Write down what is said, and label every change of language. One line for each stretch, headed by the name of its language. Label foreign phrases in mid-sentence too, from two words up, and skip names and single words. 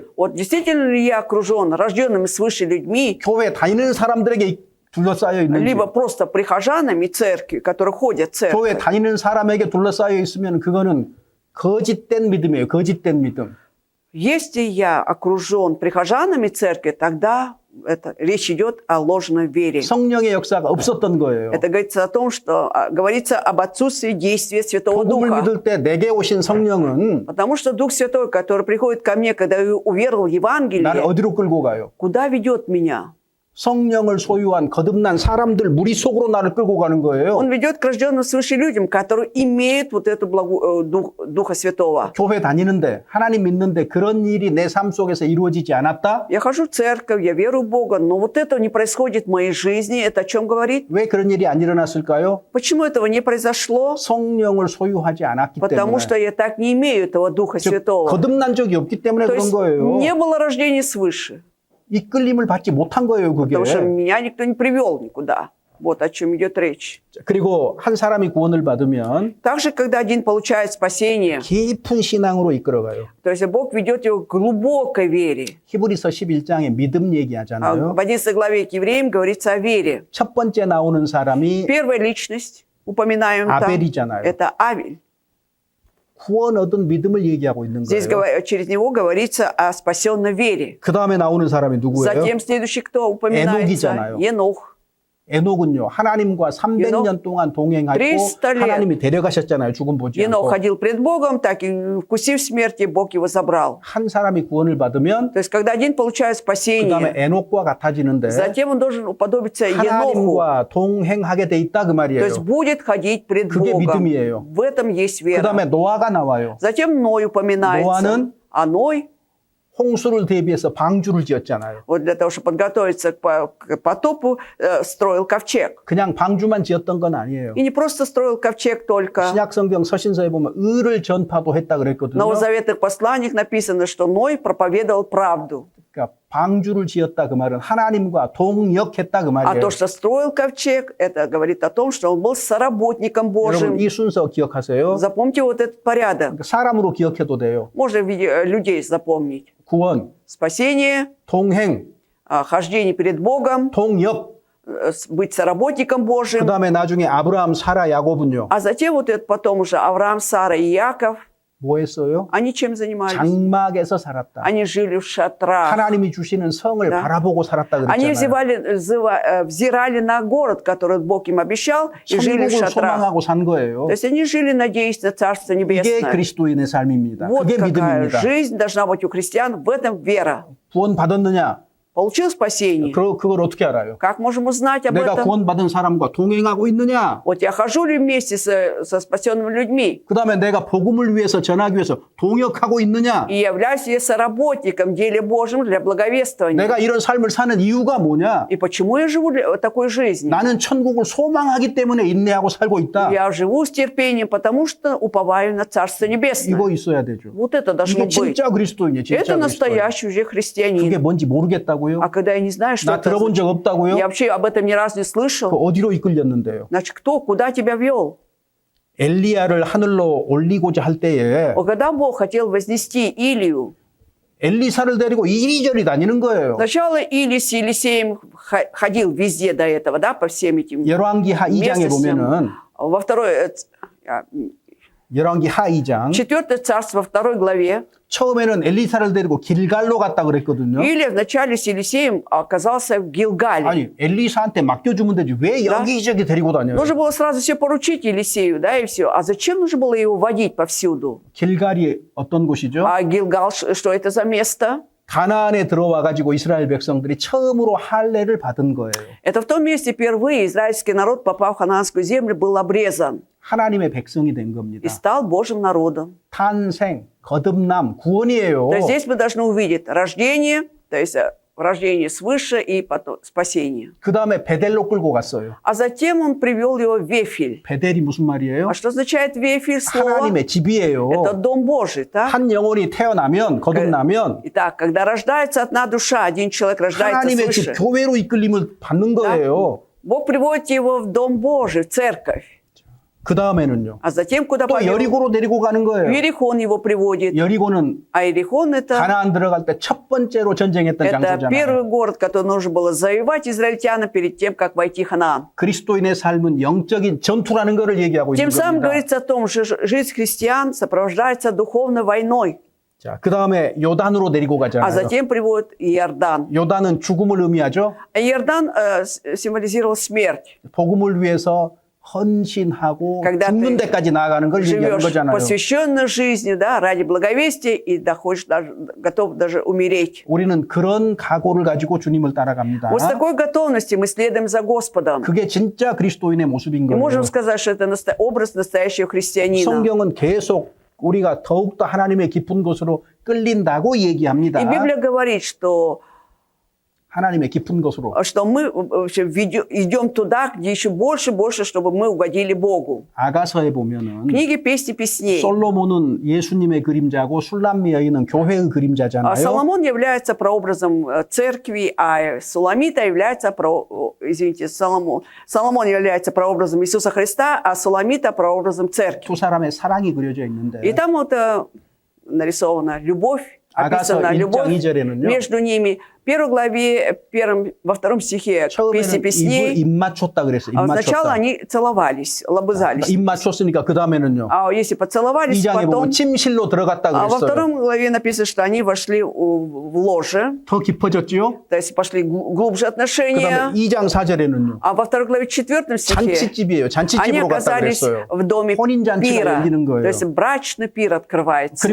Russian: вот действительно ли я окружен рожденными свыше людьми,
Korean: 교회 다니는 사람들에게 둘러싸여 있는지
Russian: либо просто прихожанами церкви, которые ходят в
Korean: 교회
Russian: церковь.
Korean: 다니는 사람에게 둘러싸여 있으면 그거는 거짓된 믿음이에요. 거짓된 믿음.
Russian: Если я окружен прихожанами церкви, тогда речь идет о ложной вере.
Korean: 성령의 역사가 없었던 거예요.
Russian: Это говорится о том, что говорится об отсутствии действия Святого
Korean: 복음을
Russian: Духа.
Korean: 믿을 때 내게 오신 성령은
Russian: Потому что Дух Святой, который приходит ко мне, когда я уверовал в
Korean: 나를
Russian: Евангелие,
Korean: 어디로 끌고 가요?
Russian: куда ведет меня?
Korean: 성령을 소유한 거듭난 사람들 무리 속으로 나를 끌고 가는 거예요.
Russian: Он ведет к рожденным свыше людям, которые имеют вот эту Духа Святого.
Korean: 교회 다니는데 하나님 믿는데 그런 일이 내 삶 속에서 이루어지지 않았다?
Russian: Я хожу в церковь, я верую в Бога, но вот этого не происходит в моей жизни. Это о чем говорит?
Korean: 왜 그런 일이 안 일어났을까요?
Russian: Почему этого не произошло?
Korean: 성령을 소유하지 않았기
Russian: Потому
Korean: 때문에.
Russian: что я так не имею этого Духа
Korean: 즉,
Russian: Святого.
Korean: 거듭난 적이 없기 때문에
Russian: То
Korean: 그런
Russian: есть
Korean: 거예요.
Russian: не было рождения свыше.
Korean: 이끌림을 받지 못한 거예요, 그게.
Russian: Потому что меня никто не привел никуда. Вот о чем идет речь.
Korean: 그리고 한 사람이 구원을 받으면
Russian: Также, когда один получает спасение,
Korean: 깊은 신앙으로 이끌어가요.
Russian: то есть Бог ведет его к глубокой вере.
Korean: 히브리서 11장에 믿음 얘기하잖아요.
Russian: В 11 главе к евреям говорится о вере.
Korean: 첫 번째 나오는 사람이
Russian: Первая личность, упоминаем там,
Korean: 아벨이잖아요.
Russian: это Авель.
Korean: 구원 얻은 믿음을 얘기하고 있는
Russian: Здесь
Korean: 거예요.
Russian: через него говорится о спасенной вере.
Korean: 그 다음에 나오는 사람이 누구예요?
Russian: Затем следующий, кто упоминается?
Korean: 에녹이잖아요.
Russian: Енох.
Korean: 에녹은요, 하나님과 300년 동안 동행하고
Russian: 300 лет.
Korean: 하나님이 데려가셨잖아요. 죽음 보지
Russian: Енох
Korean: 않고.
Russian: ходил пред Богом, так и вкусив смерти, Бог его забрал.
Korean: 한 사람이 구원을 받으면
Russian: То есть, когда один получает
Korean: 그 다음에
Russian: спасение,
Korean: 에녹과 같아지는데
Russian: затем он должен уподобиться Еноху.
Korean: 하나님과 동행하게 돼 있다 그
Russian: То
Korean: 말이에요.
Russian: есть, будет ходить пред
Korean: 그게
Russian: Богом.
Korean: 믿음이에요.
Russian: В этом есть
Korean: 그
Russian: вера.
Korean: 다음에 노아가 나와요.
Russian: Затем Ной упоминается.
Korean: 노아는
Russian: А Ной,
Korean: 홍수를 대비해서 방주를 지었잖아요.
Russian: вот для того, чтобы подготовиться к потопу, строил ковчег.
Korean: 그냥 방주만 지었던 건 아니에요.
Russian: И не просто строил ковчег только.
Korean: 신약 성경 서신서에 보면 의를 전파도 했다
Russian: В
Korean: 그랬거든요.
Russian: новозаветных посланиях написано, что Ной проповедовал правду.
Korean: 그러니까 방주를 지었다 그 말은 하나님과 동역했다 그
Russian: А
Korean: 말이에요.
Russian: то, что строил ковчег, это говорит о том, что он был соработником Божьим.
Korean: 여러분 이 순서 기억하세요.
Russian: Запомните вот этот порядок.
Korean: 그러니까 사람으로 기억해도 돼요.
Russian: Можно в виде людей запомнить.
Korean: 구원,
Russian: Спасение,
Korean: 동행,
Russian: хождение перед Богом,
Korean: 동역.
Russian: быть соработником
Korean: 그
Russian: Божьим.
Korean: 다음에 나중에 아브라함, 사라, 야곱은요.
Russian: А затем вот это потом уже Авраам, Сара и Яков.
Korean: 뭐 했어요?
Russian: Они чем занимались?
Korean: 장막에서 살았다.
Russian: Они жили в шатрах.
Korean: 하나님이 주시는 성을
Russian: Да.
Korean: 바라보고 살았다
Russian: Они
Korean: 그랬잖아요.
Russian: взирали на город, который Бог им обещал, и жили в
Korean: 천국을
Russian: шатрах.
Korean: 소망하고 산 거예요.
Russian: То есть они жили, надеясь на Царство
Korean: 이게
Russian: Небесное.
Korean: 그리스도인의 삶입니다.
Russian: Вот
Korean: 그게
Russian: какая
Korean: 믿음입니다.
Russian: жизнь должна быть у христиан, в этом вера.
Korean: 구원 받았느냐?
Russian: Получил спасение?
Korean: 그걸 어떻게 알아요?
Russian: Как можем узнать об
Korean: 내가
Russian: этом?
Korean: 구원받은 사람과 동행하고 있느냐?
Russian: Вот я хожу ли вместе со спасенными людьми?
Korean: 그 다음에 내가 복음을 위해서 전하기 위해서 동역하고 있느냐?
Russian: И являюсь ли соработником в деле Божьем для благовествования?
Korean: 내가 이런 삶을 사는 이유가 뭐냐?
Russian: И почему я живу такой жизнью?
Korean: 나는 천국을 소망하기 때문에 인내하고 살고 있다.
Russian: Я живу с терпением, потому что уповаю на Царство Небесное.
Korean: 이거 있어야 되죠.
Russian: Вот это должно
Korean: 이게
Russian: быть.
Korean: 진짜 그리스도인이에요. 진짜
Russian: Это
Korean: 그리스도인.
Russian: настоящий уже
Korean: 그게
Russian: христианин.
Korean: 뭔지 모르겠다고요?
Russian: А когда я не знаю, что
Korean: 나
Russian: это,
Korean: 들어본 적 없다고요?
Russian: я вообще об этом ни разу не
Korean: 그
Russian: слышал,
Korean: 어디로 이끌렸는데요?
Russian: значит, кто, куда тебя вел?
Korean: 엘리야를 하늘로 올리고자 할 때에
Russian: Когда Бог хотел вознести Илию,
Korean: 엘리사를 데리고 이리저리 다니는 거예요.
Russian: сначала Илия с Елисеем ходил везде до этого, да, по всем этим
Korean: 열왕기하 2장에 보면은
Russian: во второй,
Korean: 열왕기하 2장
Russian: 4 царство, во второй главе,
Korean: 처음에는 엘리사를 데리고 길갈로 갔다 그랬거든요.
Russian: Илия вначале с Елисеем оказался в Гилгале.
Korean: 아니 엘리사한테 맡겨주면 되지 왜 여기저기 데리고 다녀요?
Russian: Нужно было сразу все поручить Елисею, да, и все. А зачем нужно было его водить повсюду?
Korean: 길갈이 어떤 곳이죠?
Russian: А Гилгал, что это за место?
Korean: 가나안에 들어와 가지고 이스라엘 백성들이 처음으로 할례를 받은 거예요.
Russian: Это в том месте впервые израильский народ, попав в ханаанскую землю, был обрезан
Korean: 하나님의 백성이 된
Russian: и
Korean: 겁니다.
Russian: стал Божьим народом.
Korean: 탄생, 거듭남, 구원이에요.
Russian: То есть здесь мы должны увидеть рождение, то есть рождение свыше и потом спасение.
Korean: 그 다음에 베델로 끌고 갔어요.
Russian: А затем он привел его в Вефиль.
Korean: 베델이 무슨 말이에요?
Russian: А что означает Вефиль слово?
Korean: 하나님의 집이에요.
Russian: Это дом Божий, так?
Korean: 한 영혼이 태어나면 거듭나면
Russian: Итак, когда рождается одна душа, один человек рождается
Korean: 하나님의 집
Russian: свыше,
Korean: 교회로 이끌림을 받는 거예요.
Russian: Бог приводит его в дом Божий, в церковь.
Korean: 그 다음에는요.
Russian: А затем куда
Korean: 또
Russian: повел?
Korean: 여리고로 데리고 가는
Russian: В
Korean: 거예요.
Russian: Иерихон его приводит.
Korean: 여리고는
Russian: А Иерихон это
Korean: 가나안 들어갈 때 첫 번째로 전쟁했던 장소잖아요.
Russian: первый город, который нужно было завоевать израильтянам перед тем, как войти в Ханаан.
Korean: 그리스도인의 삶은 영적인 전투라는 것을 얘기하고 있는
Russian: Тем самым
Korean: 겁니다.
Russian: говорится о том, что жизнь христиан сопровождается духовной войной.
Korean: 자, 그 다음에 요단으로 데리고
Russian: А
Korean: 가잖아요.
Russian: затем приводит Иордан.
Korean: 요단은 죽음을 의미하죠.
Russian: А Иордан символизировал смерть.
Korean: 복음을 위해서 헌신하고
Russian: Когда
Korean: 죽는
Russian: ты
Korean: 데까지 나아가는 걸 얘기하는
Russian: Живешь
Korean: 거잖아요.
Russian: посвященной жизнью, да, ради благовестия и доходишь даже, готов даже умереть.
Korean: 우리는 그런 각오를 가지고 주님을 따라갑니다.
Russian: Вот с такой готовностью мы следуем за Господом.
Korean: 그게 진짜 그리스도인의 모습인
Russian: И
Korean: 거예요.
Russian: можем сказать, что это образ настоящего христианина.
Korean: 성경은 계속 우리가 더욱더 하나님의 깊은 곳으로 끌린다고 얘기합니다.
Russian: И Библия говорит, что
Korean: 하나님의 깊은 곳으로.
Russian: мы вообще идем туда, где еще больше, чтобы мы угодили Богу.
Korean: 아가서에
Russian: В
Korean: 보면은
Russian: книге «Песни песней»
Korean: 솔로몬은 예수님의 그림자고 술람미 여인은 교회의 그림자잖아요.
Russian: Соломон является прообразом церкви, а Суламита является, Соломон является прообразом Иисуса Христа, а Суламита прообразом церкви.
Korean: 두 사람의 사랑이 그려져 있는데
Russian: И там вот нарисована любовь,
Korean: 아가서
Russian: описана
Korean: 1장
Russian: любовь
Korean: 2절에는요.
Russian: между ними. В первой главе, во втором стихе «Песни
Korean: 처음에는 입을
Russian: песней»
Korean: 입 맞췄다 그랬어요. 입
Russian: сначала
Korean: 맞췄다.
Russian: они целовались, лобызались.
Korean: 입 맞췄으니까 그 다음에는요.
Russian: А если поцеловались,
Korean: 2장에
Russian: потом...
Korean: 보면 침실로 들어갔다
Russian: А во
Korean: 그랬어요.
Russian: втором главе написано, что они вошли в ложе,
Korean: 더 깊어졌지요?
Russian: то есть пошли глубже
Korean: 그
Russian: отношения.
Korean: 다음에 2장 4절에는
Russian: А во второй главе 4 стихе
Korean: 잔치집이에요.
Russian: они
Korean: 잔치집으로 갔다
Russian: оказались
Korean: 그랬어요.
Russian: в доме
Korean: 혼인잔치가
Russian: пира.
Korean: 열리는 거예요.
Russian: То есть брачный пир открывается.